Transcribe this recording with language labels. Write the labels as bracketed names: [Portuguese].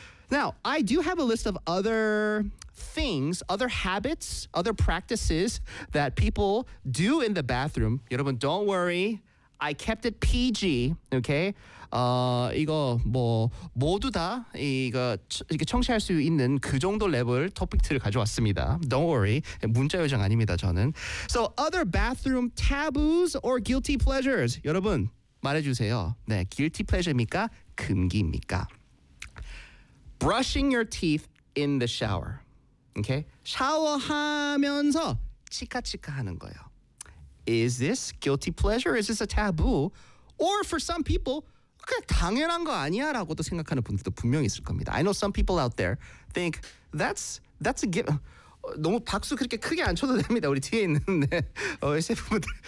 [English] Now, I do have a list of other things, other habits, other practices that people do in the bathroom. [Korean] 여러분, [English] don't worry. I kept it PG, okay? [Korean] 이거 뭐 모두 다 이거 청취할 수 있는 그 정도 레벨 토픽트를 가져왔습니다. [English] Don't worry. [Korean] 문자 요정 아닙니다, 저는. [English] So, other bathroom taboos or guilty pleasures. [Korean] 여러분, 말해주세요. 네, guilty pleasure입니까? 금기입니까? [English] Brushing your teeth in the shower. Okay? [Korean] 샤워하면서 치카치카 하는 거예요. [English] Is this guilty pleasure? Is this a taboo? Or for some people, [Korean] 그냥 당연한 거 아니야? 라고도 생각하는 분들도 분명히 있을 겁니다. [English] I know some people out there think that's a given. [Korean] 너무 박수 그렇게 크게 안 쳐도 됩니다. 우리 뒤에 있는 SF분들.